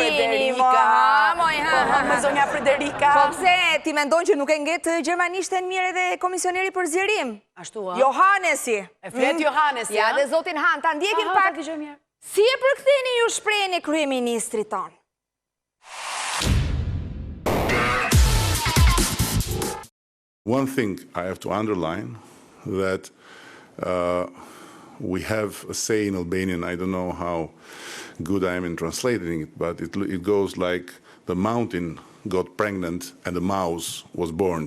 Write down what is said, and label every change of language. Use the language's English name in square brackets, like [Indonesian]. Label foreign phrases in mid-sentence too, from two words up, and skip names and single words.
[Albanian] Frederica. Me zonja Frederica. Po pse ti mendon që nuk e ngjet gjermanishten mirë edhe komisioneri për zgjerim? Ashtu, a? Johannesi. E flet Johannesi, Ja, a? dhe zotin Han, ta ndjekim Aha, pak. ta dëgjoj mirë. Si e përktheni ju shprehjen e kryeministrit ton? [English] One thing I have to underline that we have a say in Albanian. I don't know how good I am in translating it, but it goes like the mountain got pregnant and the mouse was born.